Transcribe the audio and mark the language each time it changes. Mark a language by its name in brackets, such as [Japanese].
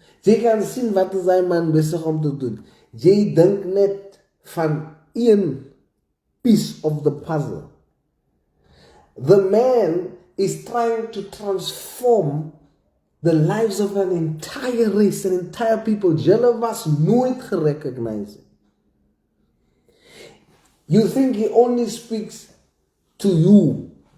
[Afrikaans] Jy kan sien wat is hy man besig om te doen. Jy dink net van een [English] piece of the puzzle. The man is trying to transform the lives of an entire race, an entire people. [Afrikaans] Julle was nooit gerecognize. [English] You think he only speaks to you.